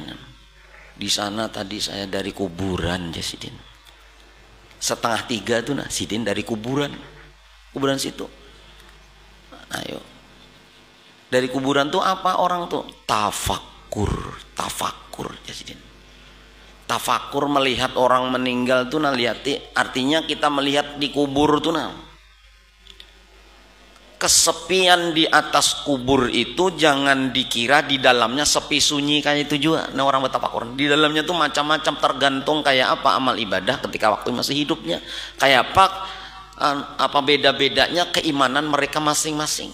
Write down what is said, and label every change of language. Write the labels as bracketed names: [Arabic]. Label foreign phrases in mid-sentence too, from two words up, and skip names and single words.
[Indonesian] Di sana tadi saya dari kuburan ya Sidin. 2:30 tuh nah Sidin dari kuburan situ. Ayo. Dari kuburan tuh apa orang tuh? Tafakur ya Sidin. Tafakur melihat orang meninggal tuh nah lihat artinya kita melihat di kubur tuh nah. Kesepian di atas kubur itu jangan dikira di dalamnya sepi sunyi kayak itu juga. Nah orang bertafakur di dalamnya tuh macam-macam tergantung kayak apa amal ibadah ketika waktu masih hidupnya, kayak apa beda-bedanya keimanan mereka masing-masing.